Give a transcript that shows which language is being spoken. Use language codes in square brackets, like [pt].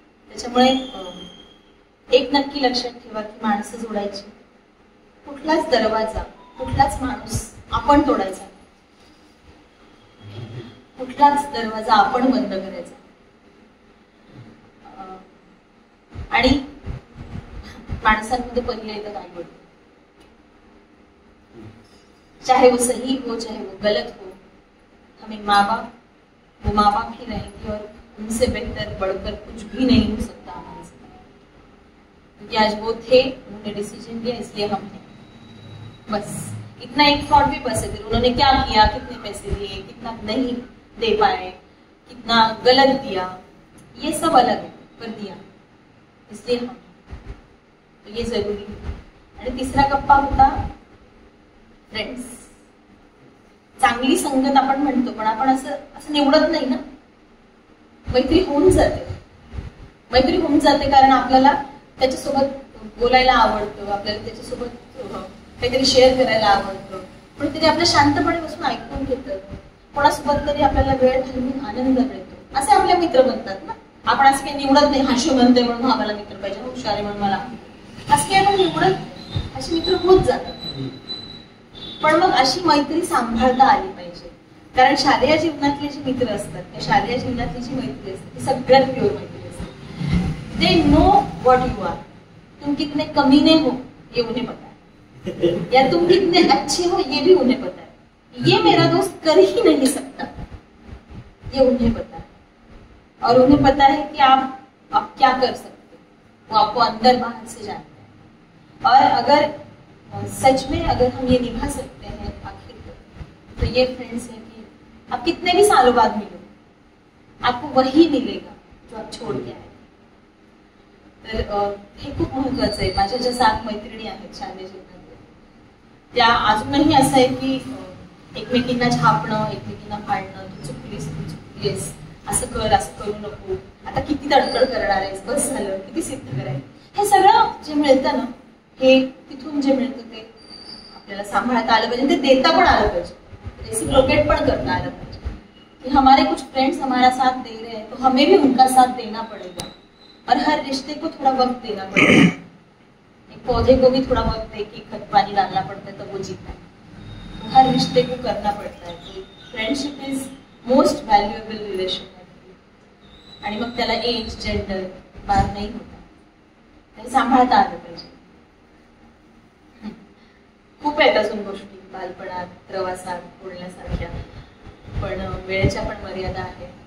[mr] त्याच्यामुळे एक नक्की लक्षात ठेवा की माणसं जोडायची, कुठलाच दरवाजा कुठलाच माणूस आपण तोडायचा, कुठलाच दरवाजा आपण बंद करायचा. आणि माणसांमध्ये पहिले येतात आई वडील, [hi] चाहे वो सही हो चाहे वो गलत हो, हमें वो माँ बाप ही रहेंगे, और उनसे बेहतर बढ़कर कुछ भी नहीं हो सकता हमारे साथ, क्योंकि आज वो थे, उन्होंने डिसीजन लिया, इसलिए हम हैं. बस इतना एक थॉट भी बस है. फिर उन्होंने क्या किया, कितने पैसे दिए, कितना नहीं दे पाए, कितना गलत दिया, ये सब अलग है, पर दिया इसलिए हम, तो ये जरूरी है. [mr] आणि तिसरा कप्पा होता फ्रेंड्स. चांगली संगत आपण म्हणतो, पण आपण असं निवडत नाही ना. मैत्री होऊन जाते कारण आपल्याला त्याच्यासोबत बोलायला आवडतं, आपल्याला त्याच्यासोबत काहीतरी शेअर करायला आवडतं, पण तरी आपल्या शांतपणे बसून ऐकून घेतात, कोणासोबत तरी आपल्याला वेळ घालवून आनंद मिळतो, असे आपले मित्र बनतात ना. आपण असं काही निवडत नाही, हाशी म्हणते म्हणून आम्हाला मित्र पाहिजे, हुशार आहे म्हणून मला, असं काही आपण निवडत, असे मित्र होत जातात. पण मग अशी मैत्री सांभाळता आली पाहिजे, कारण शालेय जीवनातले जे मित्र असतात, त्या शालेय जीवनातली जी मैत्री असते ती सगळ्यात प्युअर मैत्री असते. [en] They know what you are. [hi] तुम कितने कमीने हो ये उन्हें पता है, या तुम कितने अच्छे हो ये भी उन्हें पता है. ये मेरा दोस्त कर ही नहीं सकता, ये उन्हें पता है. और उन्हें पता है कि आप क्या कर सकते हो, वो आपको अंदर बाहर से जानते हैं. और अगर सच में अगर हम ये निभा सकते हैं आखिर तो ये फ्रेंड्स है कि आप कितने भी सालों बाद मिलो, आपको वही मिलेगा जो आप छोड़ के आए. [mr] तर हे खूप महत्वाचं आहे. माझ्या ज्या 7 मैत्रिणी आहेत शालेय जीवनातल्या, त्या अजूनही असं आहे की एकमेकींना झापणं, एकमेकींना पाळणं, तू चुकलीस, असं कर, असं करू नको, आता किती तडतड करणार आहेस, बस झालं, किती सिद्ध करायचं, हे सगळं जे मिळतं ना, हे तिथून जे मिळतं ते आपल्याला सांभाळता आलं पाहिजे, ते देता पण आलं पाहिजे, रेसिप्रोकेट पण करता आलं पाहिजे [hi] कि हमारे कुछ फ्रेंड्स हमारा साथ दे रहे हैं तो हमें भी उनका साथ देना पड़ेगा. और हर रिश्ते को थोड़ा वक्त देना पड़ेगा. एक पौधे को भी थोड़ा वक्त दे कि खत पानी डालना पड़ता है तब वो जीता है. तो हर रिश्ते को करना पड़ता है. तो [en] Friendship is most valuable relation. [mr] आणि मग त्याला एज जेंडर बार नाही होता, ते सांभाळता आलं पाहिजे. खूप आहेत अजून गोष्टी बालपणात, प्रवासात बोलण्यासारख्या, पण वेळेच्या पण मर्यादा आहे.